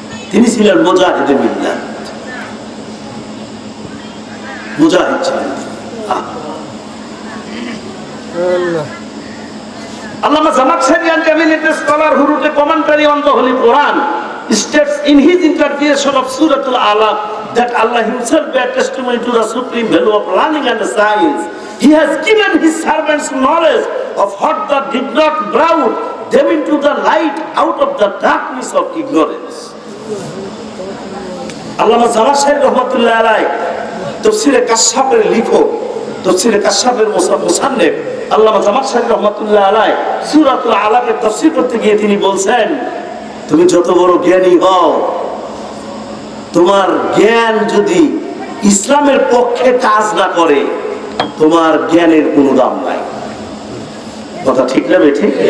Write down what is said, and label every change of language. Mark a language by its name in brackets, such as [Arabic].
[Bangla] তিনি ছিলেন মুজাহিদে মিল্লাত, মুজাহিদ ছিলেন। [English] আল্লামা Zamakhshari and eminent scholar who wrote a commentary on the Holy Quran states in his interpretation of Surah Al-Alaq that Allah himself bear testimony to the supreme value of learning and science. He has given his servants knowledge of what that did not brought them into the light out of the darkness of ignorance. [Bangla] আল্লামা জামাখশারি রহমাতুল্লাহ আলাইহি তাফসীরে কাশফের লেখক, তাফসীরে কাশফের মুসান্নিফ আল্লামা জামাখশারি রহমাতুল্লাহ আলাইহি সূরাতুল আলাকের তাফসীর করতে গিয়ে তিনি বলছেন, তুমি যত বড় জ্ঞানী হও, তোমার জ্ঞান যদি ইসলামের পক্ষে কাজ না করে, তোমার জ্ঞানের কোনো দাম নাই। কথা ঠিক না বেঠে?